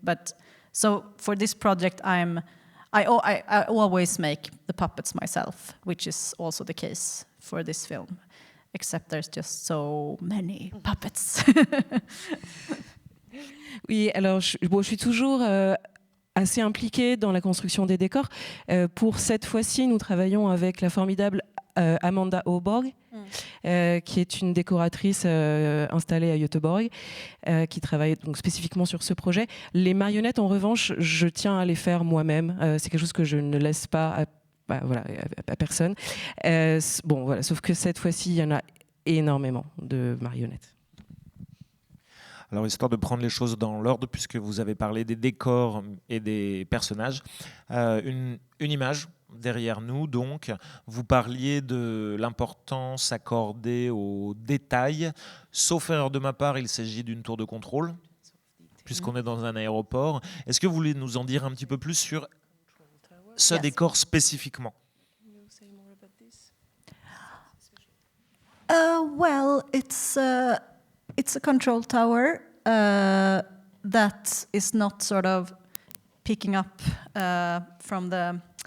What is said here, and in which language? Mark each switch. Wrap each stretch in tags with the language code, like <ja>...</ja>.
<en>But so for this project, I always make the puppets myself, which is also the case for this film, except there's just so many puppets.</en> <fr>Oui, alors je suis toujours assez impliquée dans la construction des décors. Pour cette fois-ci, nous travaillons avec la formidable Amanda Åborg, qui est une décoratrice installée à Göteborg, qui travaille donc spécifiquement sur ce projet. Les marionnettes, en revanche, je tiens à les faire moi-même. C'est quelque chose que je ne laisse pas à personne. Bon, voilà, sauf que cette fois-ci, il y en a énormément de marionnettes. Alors, histoire de prendre les choses dans l'ordre, puisque vous avez parlé des décors et des personnages, une image derrière nous, donc, vous parliez de l'importance accordée aux détails. Sauf erreur de ma part, il s'agit d'une tour de contrôle, puisqu'on est dans un aéroport. Est-ce que vous voulez nous en dire un petit peu plus sur ce décor spécifiquement?</fr> <en>Well, it's a control tower that is not sort of picking up from the</en>